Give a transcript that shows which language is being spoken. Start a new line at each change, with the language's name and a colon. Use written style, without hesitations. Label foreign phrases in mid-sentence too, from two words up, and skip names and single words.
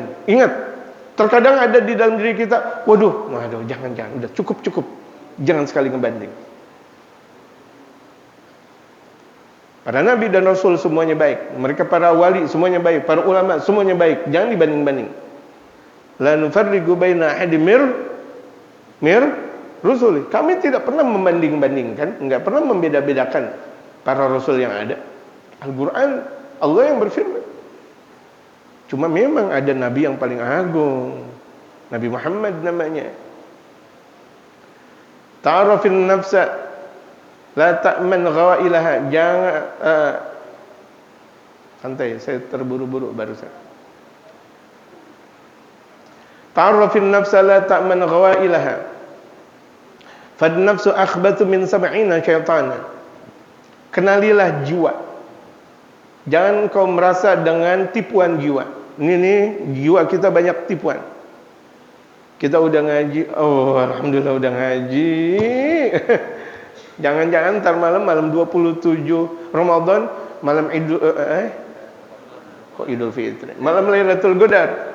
Indonesian: Ingat. Terkadang ada di dalam diri kita, waduh, jangan, udah cukup. Jangan sekali ngebanding. Para nabi dan rasul semuanya baik. Mereka para wali semuanya baik. Para ulama semuanya baik. Jangan dibanding-banding.
Arabic: لا نفرق بين أحد من رسله.
Indonesian: Kami tidak pernah membanding-bandingkan, enggak pernah membeda-bedakan para rasul yang ada. Al-Quran, Allah yang berfirman. Cuma memang ada nabi yang paling agung, Nabi Muhammad namanya.
Arabic: تعرف النفس لا تأمن غوائلها.
Indonesian: Jangan santai, saya terburu-buru barusan.
Arabic: تعرف النفس لا تأمن غوائلها. فالنفس أخبث من سبعين شيطانا.
Indonesian: Kenalilah jiwa. Jangan kau merasa dengan tipuan jiwa. Ini jiwa kita banyak tipuan. Kita udah ngaji, oh alhamdulillah udah ngaji. Jangan-jangan ntar malam 27 Ramadan, malam Idul Fitri, malam Lailatul Qadar.